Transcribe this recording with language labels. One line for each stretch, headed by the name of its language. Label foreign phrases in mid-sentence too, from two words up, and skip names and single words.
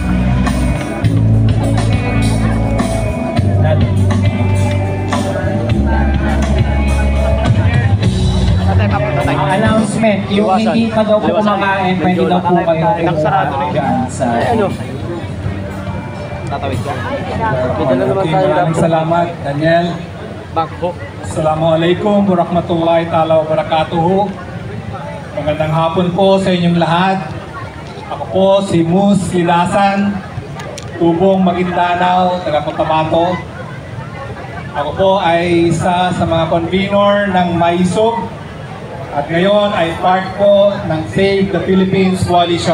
Filipino: Announcement, yung hindi pa daw po kumakain, pwede daw po kayo dyan sa... Maraming salamat, Daniel.
Arabic: السلام عليكم ورحمة الله تعالى وبركاته.
Filipino: Magandang hapon po sa inyong lahat. Ako po si Mus Lilasan, Tubong Maguindanao, taga Cotabato. Ako po ay isa sa mga convener ng Maisog at ngayon ay part po ng Save the Philippines Coalition.